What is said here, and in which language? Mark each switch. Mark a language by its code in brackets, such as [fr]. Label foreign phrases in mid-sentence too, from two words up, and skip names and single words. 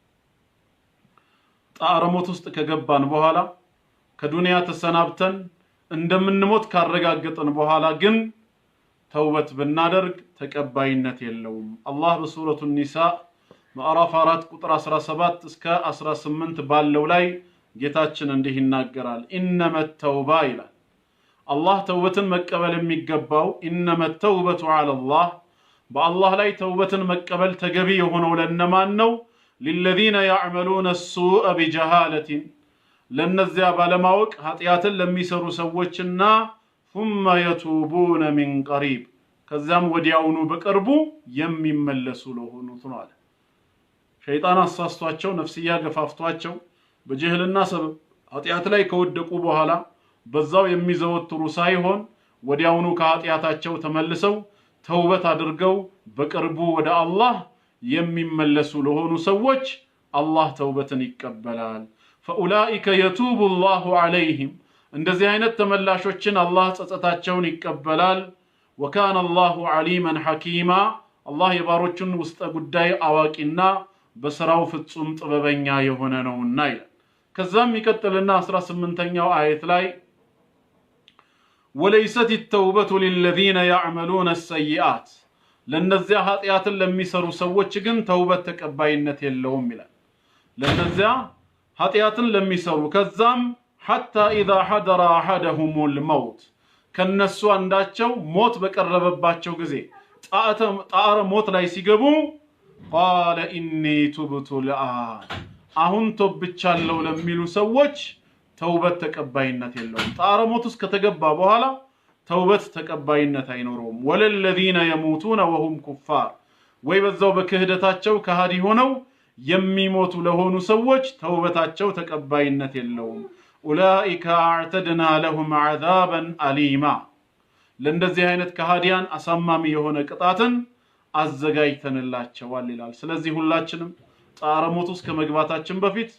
[am] ጣረ ሞት ውስጥ ከገባን በኋላ ከዱንያ ተሰናብተን እንደምንሞት ካረጋገጥን በኋላ ግን ተውበት ብናደርግ ተቀባይነት የለውም። አላህ በሱረቱ ኒሳ ምዕራፍ 4 ቁጥር 17 እስከ 18 ባለው ላይ ጌታችን እንዲህ ይናገራል። [ar] إنما التوبة [am] ይላል። አላህ ተውበትን መቀበል የሚገባው [ar] إنما التوبة على الله [am] በአላህ ላይ ተውበትን መቀበል ተገቢ የሆነው ለነማን ነው? [ar] للذين يعملون السوء بجهالة [am] ለነዚያ ባለማወቅ ኃጢአትን ለሚሰሩ ሰዎችና [ar] ثم يتوبون من قريب [am] ከዛም ወዲያውኑ በቅርቡ የሚመለሱ ለሆኑት ነው አለ። ሸይጣን አሳስቷቸው ነፍስያ ገፋፍቷቸው በጅህልና ሰበብ ኃጢአት ላይ ከወደቁ በኋላ በዛው የሚዘወትሩ ሳይሆን ወዲያውኑ ከኃጢአታቸው ተመልሰው ተውበት አድርገው በቅርቡ ወደ አላህ የሚመለሱ ለሆኑ ሰዎች አላህ ተውበትን ይቀበላል። [ar] فأولئك يتوب الله عليهم [am] እንደዚህ አይነት ተመላሾችን አላህ ጸጸታቸውን ይቀበላል። [ar] وكان الله عليما حكيما [am] አላህ የባሮቹን ውስጥ ጉዳይ አዋቂና በስራው ፍጹም ጥበበኛ የሆነ ነውና ይላል። ከዛም ይቀጥልና 18ኛው አየት ላይ [ar] وليست التوبة للذين يعملون السيئات [am] ለነዚያ ኃጢአትን ለሚሰሩ ሰዎች ግን ተውበት ተቀባይነት የለውም ይላል። ለነዚያ ኃጢአትን ለሚሰሩ ከዛም [ar] حتى إذا حضر أحدهم الموت [am] ከነሱ አንዳቸው ሞት በቀረበባቸው ጊዜ ጣረ ሞት ላይ ሲገቡ [ar] قال إني تبت الآن [am] አሁን ተውብቻለሁ ለሚሉ ሰዎች ተውበት ተቀባይነት የለውም። ጣረ ሞት ውስጥ ከተገባ በኋላ ተውበት ተቀባይነት አይኖረውም። [ar] ولا الذين يموتون وهم كفار [am] ወይ በዛው በክህደታቸው ከሃዲ ሆነው የሚሞቱ ለሆኑ ሰዎች ተውበታቸው ተቀባይነት የለውም። [ar] أولئك أعتدنا لهم عذابا أليما [am] ለእንደዚህ አይነት ከሃዲያን አሳማሚ የሆነ ቅጣትን አዘጋጅተንላቸዋል ይላል። ስለዚህ ሁላችንም ጣረ ሞት ውስጥ ከመግባታችን በፊት